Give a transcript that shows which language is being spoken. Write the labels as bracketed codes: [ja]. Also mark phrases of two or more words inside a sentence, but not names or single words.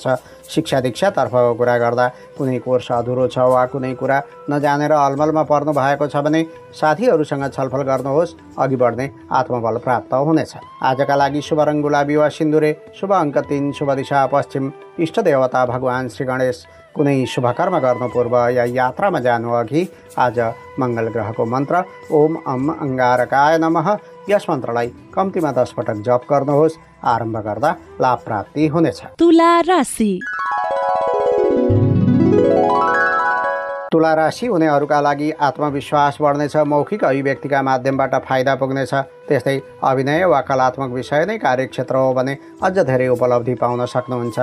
[ne] शिक्षा दीक्षातर्फको कुरा गर्दा कुनै कोर्स अधुरो छ वा कुनै कुरा नजानेर अलमलमा पर्नु भएको छ भने साथीहरूसँग छलफल गर्नुहोस्। अघि बढ्ने आत्मबल प्राप्त हुनेछ। आजका लागि शुभ रङ गुलाबी वा सिन्दुरे, शुभ अङ्क 3, शुभ दिशा पश्चिम, इष्ट देवता भगवान् श्री गणेश। कुनै शुभ कर्म गर्नु पूर्व या यात्रामा जानु अघि आज मङ्गल ग्रहको मन्त्र [sa] ओम अम अङ्गारकाय नमः [ne] यस मन्त्रलाई कम्तीमा 10 पटक जप गर्नुहोस्। आरम्भ गर्दा लाभ प्राप्ति हुनेछ। तुला राशि। तुला राशि हुनेहरूका लागि आत्मविश्वास बढ्नेछ। मौखिक अभिव्यक्तिका माध्यमबाट फाइदा पुग्नेछ। त्यस्तै अभिनय वा कलात्मक विषय नै कार्यक्षेत्र हो भने अझ धेरै उपलब्धि पाउन सक्नुहुन्छ।